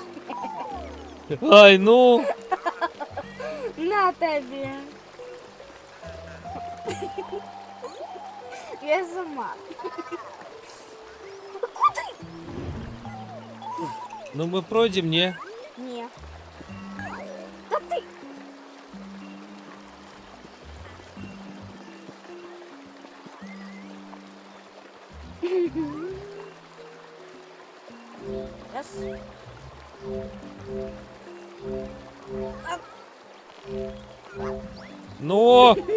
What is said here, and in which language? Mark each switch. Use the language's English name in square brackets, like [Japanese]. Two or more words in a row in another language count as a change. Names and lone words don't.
[Ukrainian] Ай, ну! На тобі. Я сама. Куди? [Russian] Ну мы пройдем, не? [Ukrainian] Ні. Та ти. Раз. Ну!